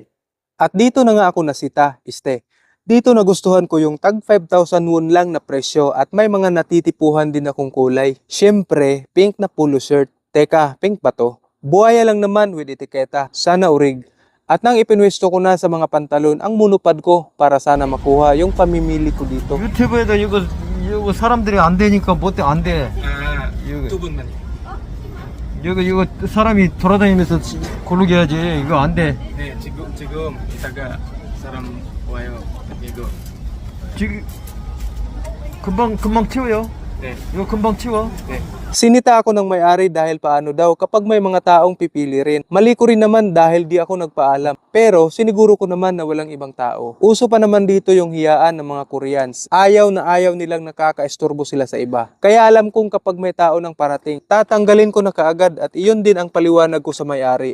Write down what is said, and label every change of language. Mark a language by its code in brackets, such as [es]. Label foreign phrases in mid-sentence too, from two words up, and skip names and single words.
[tl] At dito na nga ako nasita, Dito nagustuhan ko yung tag 5,000 won lang na presyo at may mga natitipuhan din akong kulay. Siyempre, pink na [en] polo shirt. [tl] Teka, pink ba to? Buhaya lang naman with etiketa, sana urig. At nang ipinwesto ko na sa mga pantalon ang monopod ko para sana makuha yung pamimili ko dito. [ko] 유튜브에다 이거 사람들이 안 되니까 못해 안 돼. 이거 두 분만. 이거 사람이 돌아다니면서 고르게 해야지. 이거 안 돼. 네, 지금 이따가 사람 와요. 이거. 지금 금방 치워요. 네. 이거 금방 치워. 네. [tl] Sinita ako ng may-ari dahil paano daw kapag may mga taong pipili rin. Mali ko rin naman dahil di ako nagpaalam. Pero siniguro ko naman na walang ibang tao. Uso pa naman dito yung hiyaan ng mga Koreans. Ayaw na ayaw nilang nakakaistorbo sila sa iba. Kaya alam kong kapag may tao nang parating, tatanggalin ko na kaagad at iyon din ang paliwanag ko sa may-ari.